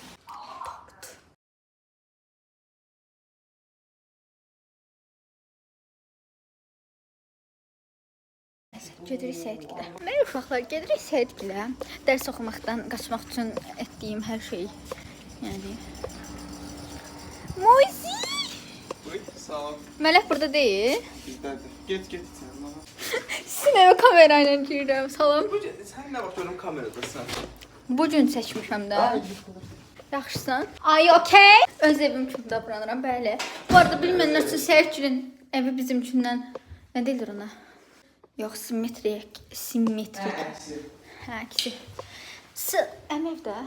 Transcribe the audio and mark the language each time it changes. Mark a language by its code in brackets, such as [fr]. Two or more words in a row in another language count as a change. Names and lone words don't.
[az] Gedirik səyidgilə. Mən uşaqlar gedirik səyidgilə. Dərs oxumaqdan qaçmaq üçün etdiyim hər şey. Yəni. Mozi! Oy, sağ ol. Mələk burada deyil. Bizdədir. [tr] Get sen bana. [az] Sizin evə kamerayla girirəm. Salam. [tr] Sen ne bakıyorum kameradasan? [az] Bu gün çəkmişəm də. Yaxşısan? Ay, okey. Öz evim kimi davranıram, bəli. Bu arada bilməyənlər üçün Səyidgilin evi bizim üçündən nə deyilir ona? Yox, simmetrik. Hə, ikisi. Əmev də?